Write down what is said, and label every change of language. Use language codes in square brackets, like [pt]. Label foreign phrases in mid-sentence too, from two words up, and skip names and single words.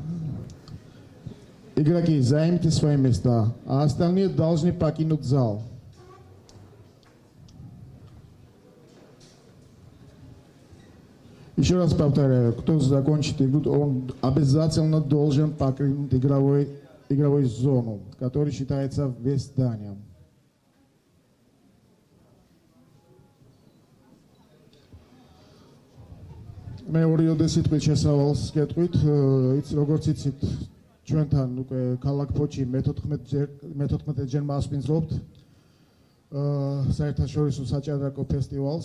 [ru] Игроки, займите свои места, а остальные должны покинуть зал. Еще раз повторяю, кто закончит игру, он обязательно должен покинуть игровую зону, которая считается весь зданием. [ka] მე ორიოდე სიტყვით შესავალს გეტყვით, როგორც იცით, ჩვენთან უკვე ქალაქ ფოთში მე-14-ჯერ მასპინძლობთ საერთაშორისო საჭადრაკო ფესტივალს.